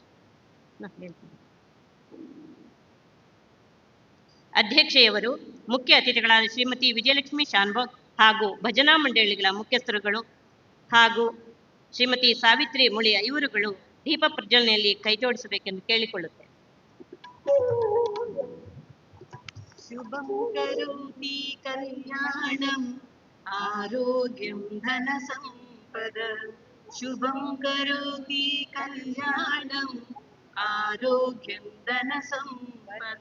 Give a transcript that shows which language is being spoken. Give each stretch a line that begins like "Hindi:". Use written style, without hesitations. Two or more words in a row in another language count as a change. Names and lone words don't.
Kannada: ಅಧ್ಯಕ್ಷೆಯವರು ಮುಖ್ಯ ಅತಿಥಿಗಳಾದ ಶ್ರೀಮತಿ ವಿಜಯಲಕ್ಷ್ಮಿ ಶಾನ್ಭೋಗ್ ಹಾಗೂ ಭಜನಾ ಮಂಡಳಿಗಳ ಮುಖ್ಯಸ್ಥರುಗಳು ಹಾಗೂ ಶ್ರೀಮತಿ ಸಾವಿತ್ರಿ ಮುಳಿಯ ಇವರುಗಳು ದೀಪ ಪ್ರಜ್ವಲನೆಯಲ್ಲಿ ಕೈಜೋಡಿಸಬೇಕೆಂದು ಕೇಳಿಕೊಳ್ಳುತ್ತೇನೆ.
Sanskrit: ಶುಭಂ ಕರೋತಿ ಕಲ್ಯಾಣಂ ಆರೋಗ್ಯಂ ಧನ ಸಂಪದ. ಶುಭಂ ಕರೋತಿ ಕಲ್ಯಾಣಂ ಆರೋಗ್ಯಂ ಧನ ಸಂಪದ.